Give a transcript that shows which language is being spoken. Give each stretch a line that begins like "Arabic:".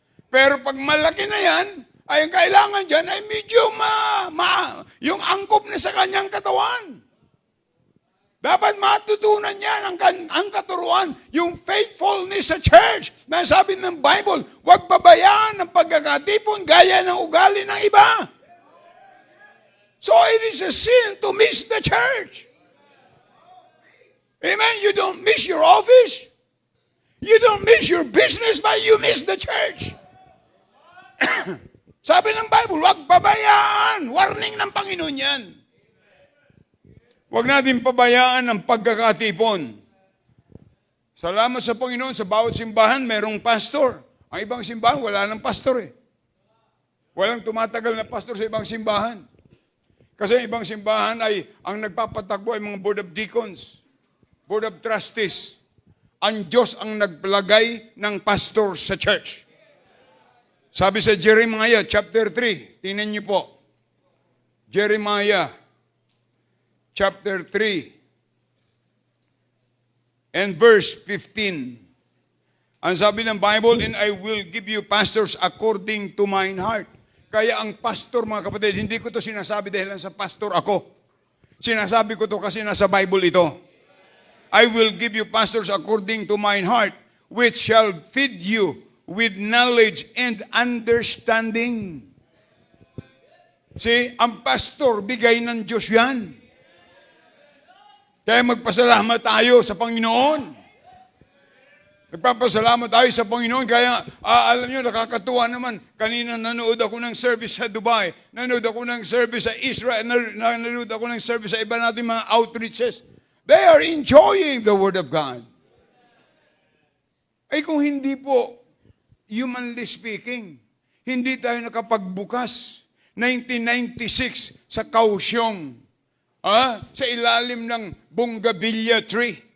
Filipino: Pero pag malaki na yan, ay ang kailangan dyan ay medyo yung angkop na sa kanyang katawan. Dapat matutunan niyan ang katuruan, yung faithfulness sa church. Na sabi ng Bible, huwag babayaan ng pagkakatipon gaya ng ugali ng iba.
English: So it is a sin to miss the church. Amen? You don't miss your office. You don't miss your business, but you miss the church.
Filipino: Sabi ng Bible, huwag babayaan. Warning ng Panginoon yan. Huwag natin pabayaan ang pagkakatipon. Salamat sa Panginoon, sa bawat simbahan, mayroong pastor. Ang ibang simbahan, wala ng pastor eh. Walang tumatagal na pastor sa ibang simbahan. Kasi ibang simbahan ay, ang nagpapatakbo ay mga board of deacons, board of trustees. Ang Diyos ang nagpalagay ng pastor sa church. Sabi sa Jeremiah chapter 3, tingnan niyo po. Jeremiah chapter 3 and verse 15. Ang sabi ng Bible,
English: and I will give you pastors according to mine heart.
Filipino: Kaya ang pastor, mga kapatid, hindi ko to sinasabi dahil lang sa pastor ako. Sinasabi ko to kasi nasa Bible ito.
English: I will give you pastors according to mine heart, which shall feed you with knowledge and understanding.
Filipino: See, ang pastor, bigay ng Diyos yan. Kaya magpasalamat tayo sa Panginoon. Nagpapasalamat tayo sa Panginoon. Kaya, alam nyo, nakakatuwa naman. Kanina nanood ako ng service sa Dubai. Nanood ako ng service sa Israel. Nanood ako ng service sa iba natin mga outreaches.
English: They are enjoying the Word of God.
Filipino: Ay kung hindi po, humanly speaking, hindi tayo nakapagbukas. 1996 sa Kaohsiung, sa ilalim ng bougainvillea tree.